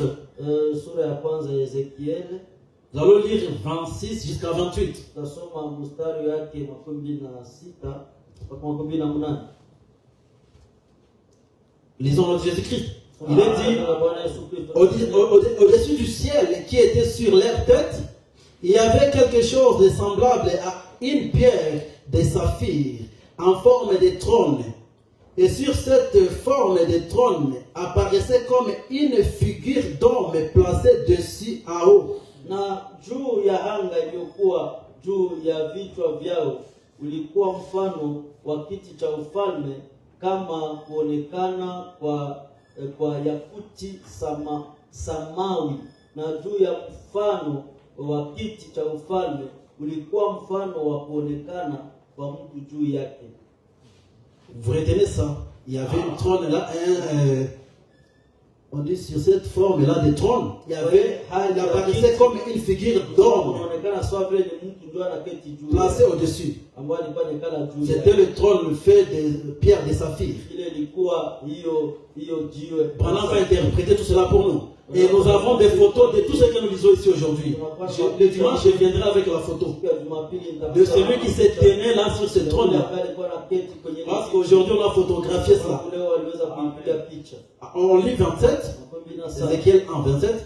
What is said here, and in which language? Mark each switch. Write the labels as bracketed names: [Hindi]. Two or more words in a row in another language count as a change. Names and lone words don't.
[Swahili] sura ya kwanza ya Ezekiel, [French] nous allons lire 26 jusqu'à 28. [Swahili] tutasoma mstari wake 26 mpaka 28. [French] Lisons notre Jésus-Christ. Il est dit, [Swahili] Bwana Yesu Kristo, [French] au-dessus du ciel qui était sur leur tête, il y avait quelque chose de semblable à une pierre de saphir en forme de trône. Et sur cette forme de trône apparaissait comme une figure d'homme placée dessus en haut. [Swahili] na juu ya anga iliyokuwa juu ya vichwa vyao ulikuwa mfano wa kiti cha ufalme kama kuonekana kwa yakuti samawi, na juu ya mfano wa kiti cha ufalme ulikuwa mfano wa kuonekana kwa mtu juu yake. [French] Vous retenez ça? Il y avait une trône là, on dit sur cette forme-là de trône, il apparaissait comme une figure d'homme [Swahili] Unaonekana sawa vile ni mtu ndio anaketi juu [French] placée au-dessus. [Swahili] ambaye alikuwa anekala juu. [French] C'était le trône fait de pierre de saphir. [Swahili] Ile ilikuwa hiyo jiwe. [French] Pendant qu'on va interpréter tout cela pour nous. Et nous avons des photos de tout ce que nous lisons ici aujourd'hui. Le dimanche, je viendrai avec la photo de celui qui s'est tenu là sur ce trône-là. Parce qu'aujourd'hui, on a photographié cela. On lit 27, Ézéchiel 1, 27.